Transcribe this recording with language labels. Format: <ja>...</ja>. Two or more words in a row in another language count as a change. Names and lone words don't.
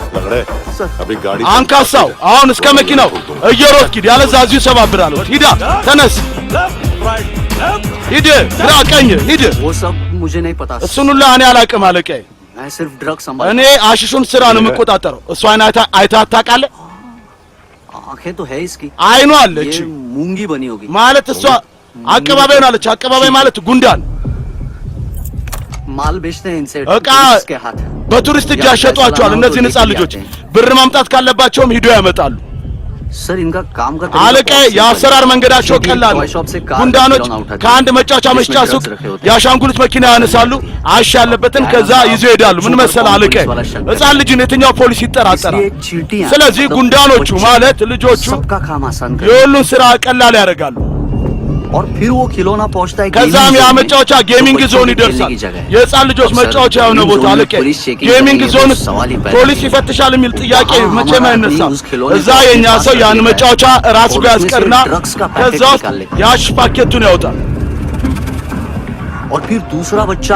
<hi>अरे अभी गाड़ी</hi> <am>አንካሳው አሁን እስከ መኪናው እየሮጥክ ሂድ፣ ያለዛ እዚሁ ሰባብራለሁ። ሂዳ ተነስ፣ ሂድ፣ ግራ ቀኝ ሂድ።</am> <hi>वो सब मुझे नहीं पता</hi> <am>እሱን ሁላ እኔ አላውቅም አለቃዬ።</am> <hi>मैं सिर्फ ड्रग संभाल</hi> <am>እኔ አሽሹን ስራ ነው የምቆጣጠረው። እሷን አይተህ ታውቃለህ?</am> <hi>आंखें तो है इसकी</hi> <am>አይኗ አለች</am> <hi>ये मूंगी बनी होगी</hi> <am>ማለት እሷ አቀባባይ ሆናለች። አቀባባይ ማለት ጉንዳን</am> <hi>माल बेचते हैं इनसे</hi> <am>እቃ</am> <hi>के हाथ</hi> <am>በቱሪስት እጅ ያሸጧቸዋል። እነዚህን ሕፃን ልጆች ብር ማምጣት ካለባቸውም ሂዶ ያመጣሉ።</am> <hi>सर इनका काम का</hi> <am>አለቃዬ የአሰራር መንገዳቸው ቀላል ነው። ጉንዳኖች ከአንድ መጫወቻ መሸጫ ሱቅ የአሻንጉሊት መኪና ያነሳሉ፣ አሽ ያለበትን ከዛ ይዞ ይሄዳሉ። ምን መሰለህ አለቃዬ፣ ሕፃን ልጅን የትኛው ፖሊስ ይጠራጠራል? ስለዚህ ጉንዳኖቹ ማለት ልጆቹ</am> <hi>सबका काम आसान कर</hi> <am>የሁሉን ስራ ቀላል ያደርጋሉ።</am> <hi>और फिर वो खिलौना पहुंचता है</hi> <am>ከዛም ያ መጫወቻ</am> <en>gaming zone</en> <am>ይደርሳል። የሕፃን ልጆች መጫወቻ የሆነ ቦታ አለቀ።</am> <en>gaming zone</en> <am>ፖሊስ ይፈትሻል የሚል ጥያቄ መቼም አይነሳም። እዛ የኛ ሰው ያን መጫወቻ ራሱ ጋር ያስቀርና ከዛ ውስጥ የአሽ ፓኬቱን ያወጣል።</am> <hi>और फिर दूसरा बच्चा</hi>